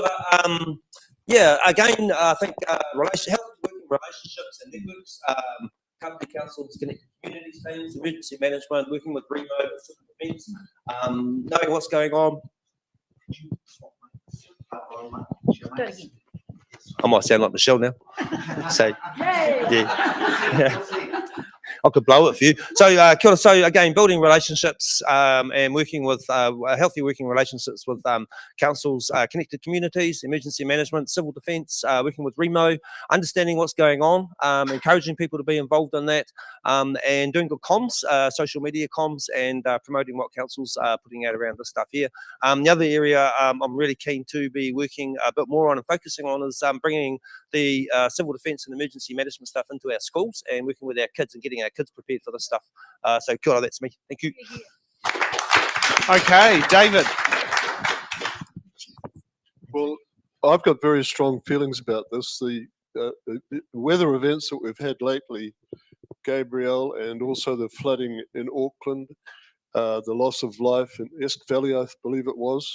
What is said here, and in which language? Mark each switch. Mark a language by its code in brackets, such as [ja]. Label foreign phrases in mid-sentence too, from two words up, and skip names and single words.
[en] Yeah, again, I think working relationships and networks, Kapiti Council's connected communities teams, emergency management, working with remote civil defence, knowing what's going on. I might sound like Michelle now. So, yeah. I could blow it for you. So, [mi] kia ora. [en] So again, building relationships and working with healthy working relationships with councils, connected communities, emergency management, civil defence, working with Remo, understanding what's going on, encouraging people to be involved in that, and doing good comms, social media comms, and promoting what councils are putting out around this stuff here. The other area I'm really keen to be working a bit more on and focusing on is bringing the civil defence and emergency management stuff into our schools and working with our kids and getting our kids prepared for this stuff. [mi] So kia ora, [en] that's me. Thank you. Okay, David. Well, I've got very strong feelings about this. The weather events that we've had lately, Gabrielle, and also the flooding in Auckland, the loss of life in Esk Valley, I believe it was.